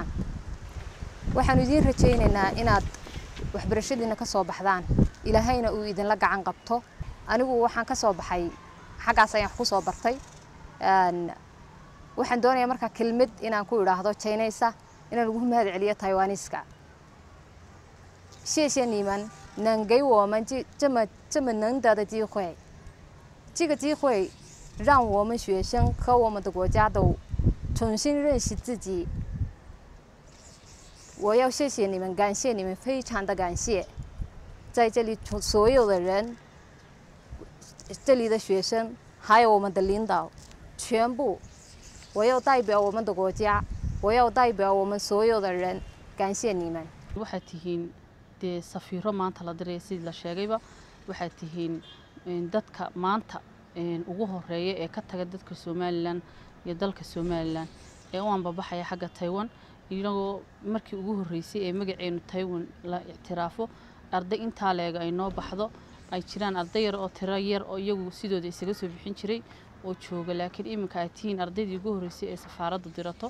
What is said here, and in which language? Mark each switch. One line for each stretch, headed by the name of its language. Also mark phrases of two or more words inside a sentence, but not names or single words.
Somali: waxaan idin rajaynaynaa inaad waxbarashadiina ka soo baxdaan, ilaahayna uu idin la gacan qabto. anigu waxaan ka soo baxay xagaas ayaan ku soo bartay. waxaan doonayaa marka kelmad inaan ku iraahdo Chinese inaan ugu mahad celiyo Taiwanese-ka.
Chinese: 谢谢你们能给我们这么难得的机会，这个机会让我们学生和我们的国家都重新认识自己。我要谢谢你们，感谢你们，非常的感谢，在这里所有的人，这里的学生，还有我们的领导，全部，我要代表我们的国家，我要代表我们所有的人，感谢你们。
Somali: waxaad tihiin dee safiiro maanta la diray sidii la sheegayba, waxaad tihiin dadka maanta ugu horeeya ee ka taga dadka Soomaaliland iyo dalka Soomaaliland ee u anbabaxaya xagga Taiwan. iyagoo markii ugu horeysay ee magaceenu Taiwan la ictiraafo arday inta leega ay noo baxdo ay jiraan arday yar oo tiro yar oo iyagu sidooda isaga soo bixin jiray oo jooga, laakiin iminka ay tihiin ardaydii ugu horeysay ee safaaradda dirato.